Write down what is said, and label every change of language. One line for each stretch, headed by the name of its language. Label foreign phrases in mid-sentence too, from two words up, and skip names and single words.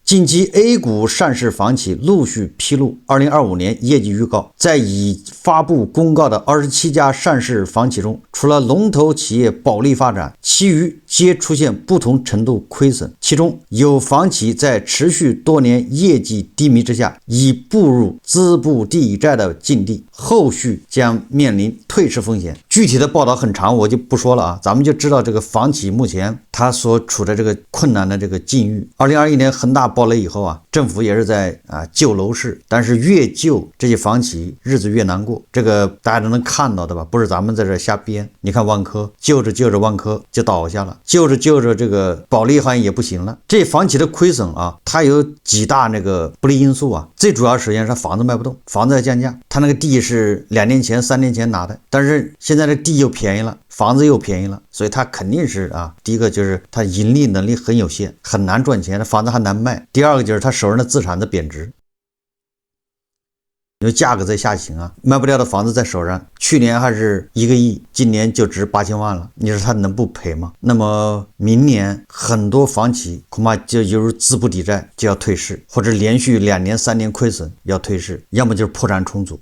Chinese: 近期 A 股上市房企陸續披露2025年業績預告，在已發布公告的27家上市房企中，除了龍頭企業保利發展，其餘皆出現不同程度虧損，其中有房企在持續多年業績低迷之下，已步入資不抵債的境地，後續將面臨退市風險。具體的報道很長，我就不說了咱們就知道這個房企目前它所處的這個困難的這個境遇。2021年恒大暴雷以後政府也是在救樓市，但是越救這些房企日子越難過，這個大家都能看到的吧？不是咱們在這瞎編。你看萬科救着救着萬科就倒下了，救着救着这個保利好像也不行了。這房企的虧損它有幾大那個不利因素最主要首先是房子賣不動，房子在降價，它那個地是2年前3年前拿的，但是現在的地又便宜了，房子又便宜了，所以它肯定是第一個就是它盈利能力很有限，很難賺錢，房子還難賣。第二個就是它手上的資產的貶值，因為價格在下行賣不掉的房子在手上，去年還是1個億，今年就值8000萬了，你說他能不賠嗎？那麼明年很多房企恐怕就猶如資不抵債，就要退市，或者連續2年3年虧損要退市，要麼就是破產重組。